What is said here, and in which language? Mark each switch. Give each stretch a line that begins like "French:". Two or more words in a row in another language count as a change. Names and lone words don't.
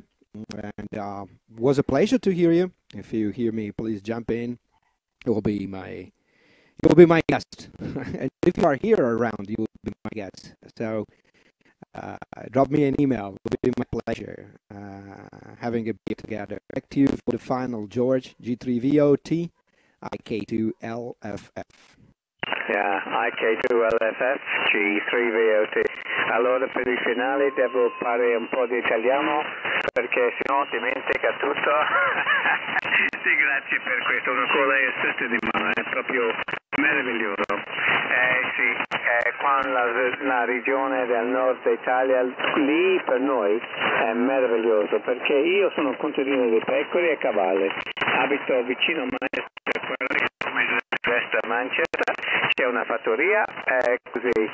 English: And it was a pleasure to hear you. If you hear me, please jump in. You will be my guest. And if you are here around, you will be my guest. So drop me an email. It will be my pleasure having a beer together. Back to you for the final, George. G3VOT IK2LFF. Yeah, IK2LFF, G3VOT.
Italian: Allora per il finale devo fare un po' di italiano, perché sennò dimentica tutto. Sì, grazie per questo, una cola è stretta di mano, è proprio meraviglioso. Sì, qua la regione del nord Italia, lì per noi è meraviglioso, perché io sono un contadino di pecore e cavalli, abito vicino a Manchester, a Manchester, c'è una fattoria, così.